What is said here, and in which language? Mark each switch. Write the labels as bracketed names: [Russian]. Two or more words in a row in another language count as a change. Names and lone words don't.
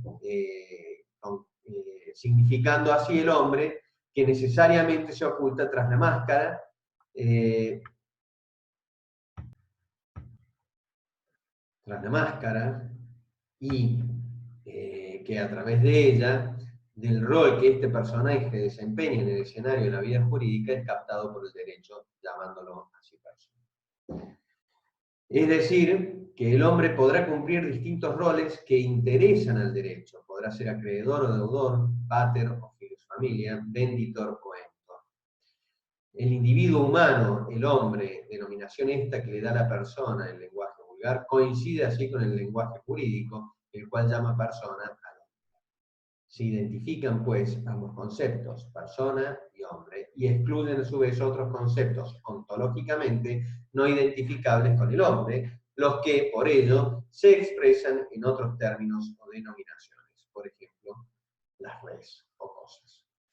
[Spanish] significando así el hombre que necesariamente se oculta tras la máscara, tras la máscara y que a través de ella, del rol que este personaje desempeña en el escenario de la vida jurídica, es captado por el derecho, llamándolo así persona. Es decir, que el hombre podrá cumplir distintos roles que interesan al derecho. Podrá ser acreedor o deudor, [Latin] pater o filus familia, venditor o emptor. [Spanish] El individuo humano, el hombre, denominación esta que le da la persona en lenguaje vulgar, coincide así con el lenguaje jurídico, el cual llama persona al hombre. Se identifican, pues, ambos conceptos, persona y hombre, y excluyen a su vez otros conceptos ontológicamente no identificables con el hombre, los que, por ello, se expresan en otros términos o denominaciones, por ejemplo, las res o cosas.